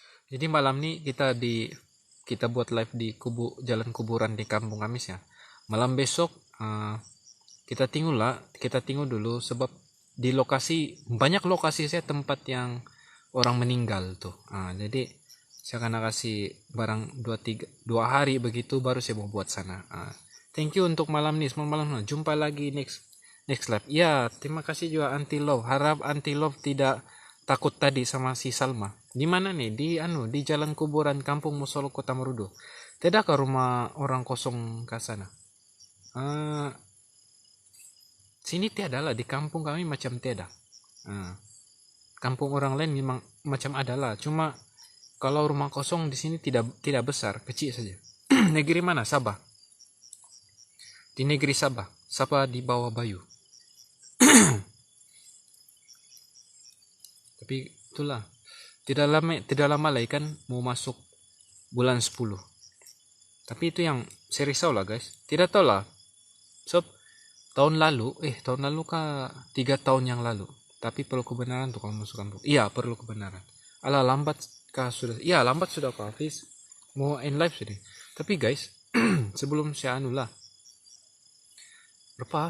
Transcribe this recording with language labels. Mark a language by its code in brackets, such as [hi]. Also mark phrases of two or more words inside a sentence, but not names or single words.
[ms] Jadi malam nih kita buat live di jalan kuburan di kampung Kamis ya. Malam besok kita tengok dulu sebab di lokasi banyak lokasi saya tempat yang orang meninggal tuh. Jadi saya akan kasih barang 2 hari begitu baru saya mau buat sana. [en] Thank you [ms] untuk malam nih, semua malam. Jumpa lagi [en] next live. [ms] Ya, terima kasih juga Anti Love. Harap Anti Love tidak takut tadi sama si Salma. Di mana nih? Di jalan kuburan Kampung Musolo Kota Marudo. Tidak ke rumah orang kosong ke sana. Sini tiada lah, di kampung kami macam tiada. Kampung orang lain memang macam ada lah. Cuma kalau rumah kosong di sini tidak besar, kecil saja. Negeri mana? Sabah. Di negeri Sabah. Sabah di bawah Bayu. Tapi itulah, tidak lama lagi kan mau masuk bulan 10. Tapi itu yang saya risau lah guys. Tidak tahu lah. So, tahun lalu kah 3 tahun yang lalu. Tapi perlu kebenaran tuh kalau masuk kampung. Iya, perlu kebenaran. Alah, lambat kah sudah? Iya, lambat sudah kok Hafiz. Mau [en] end live [ms] sudah. Tapi guys, sebelum saya berapa?